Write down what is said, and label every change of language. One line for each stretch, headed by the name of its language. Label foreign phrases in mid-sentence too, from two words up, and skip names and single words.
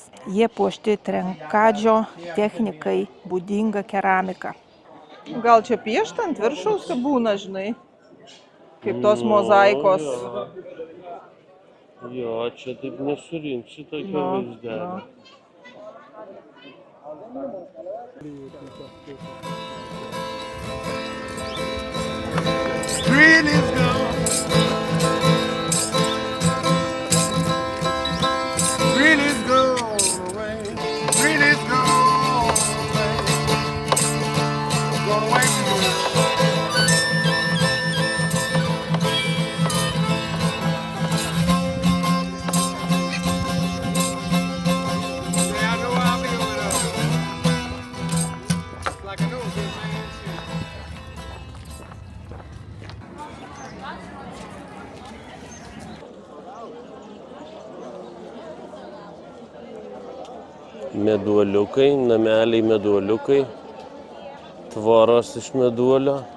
Lithuanian: Jie puošti trenkadžio technikai būdinga keramika. Gal čia piešta ant viršaus, kad būna, žinai, kaip tos mozaikos. Jo, čia taip nesurinksi tokio vaizdelio.
English: Green is gone. Green is gone away. Green is gone away. Gone away from you. Yeah, I know I'll be with her. It's like I know it's his man.
Lithuanian: Meduoliukai, nameliai meduoliukai, tvoros iš meduolio.